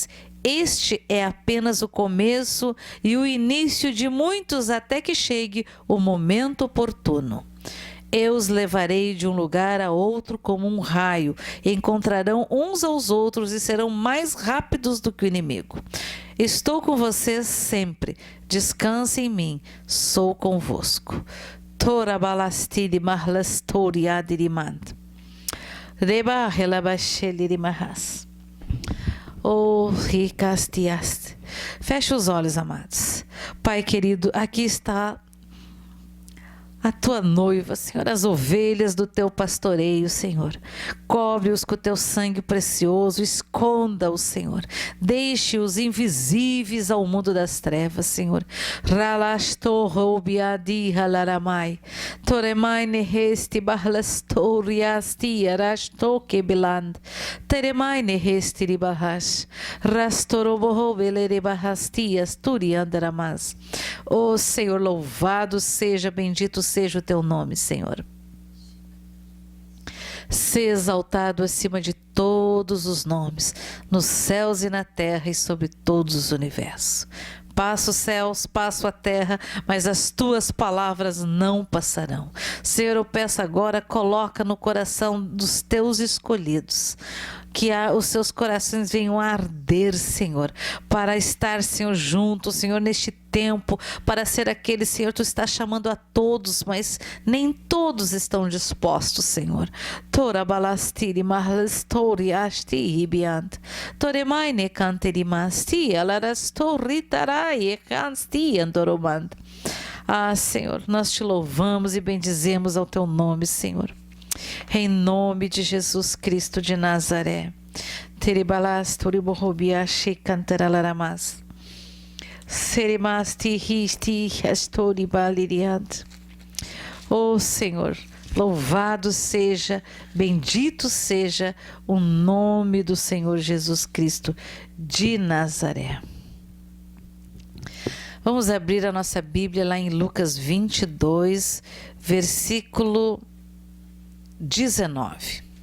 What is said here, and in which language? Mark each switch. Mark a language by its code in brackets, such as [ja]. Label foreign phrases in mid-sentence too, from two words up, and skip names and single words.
[pt] Este é apenas o começo e o início de muitos até que chegue o momento oportuno. Eu os levarei de um lugar a outro como um raio, encontrarão uns aos outros e serão mais rápidos do que o inimigo. Estou com vocês sempre, descanse em mim, sou convosco. Tora balastiri marlastori adirimand. Reba relabasheli mahas. Oh, ricastiaste. Feche os olhos, amados. Pai querido, aqui está a tua noiva, Senhor, as ovelhas do teu pastoreio, Senhor. Cobre-os com o teu sangue precioso, esconda-os, Senhor. Deixe-os invisíveis ao mundo das trevas, Senhor. Ralastorrobiadi halaramai. Toremai nehesti barlastoriasti arastokebeland. Teremai nehesti ribahash. Rastorobohobelerebahasti turiandaramas. Oh, Senhor, louvado seja, bendito seja o teu nome, Senhor. Ser exaltado acima de todos os nomes, nos céus e na terra e sobre todos os universos. Passo os céus, passo a terra, mas as tuas palavras não passarão. Senhor, eu peço agora, coloca no coração dos teus escolhidos, que os seus corações venham a arder, Senhor, para estar, Senhor, junto, Senhor, neste tempo, para ser aquele, Senhor, tu está chamando a todos, mas nem todos estão dispostos, Senhor. Tora balastiri marlastori asti hibiant. Toremai ne canteri masti alarastori tarai e cansti andoromand. Ah, Senhor, nós te louvamos e bendizemos ao teu nome, Senhor. Em nome de Jesus Cristo de Nazaré. Teribalastori borrobiashi cantaralaramas. Seremasti risti astori baliriant. Oh, Senhor, louvado seja, bendito seja o nome do Senhor Jesus Cristo de Nazaré. Vamos abrir a nossa Bíblia lá em Lucas 22, versículo 19.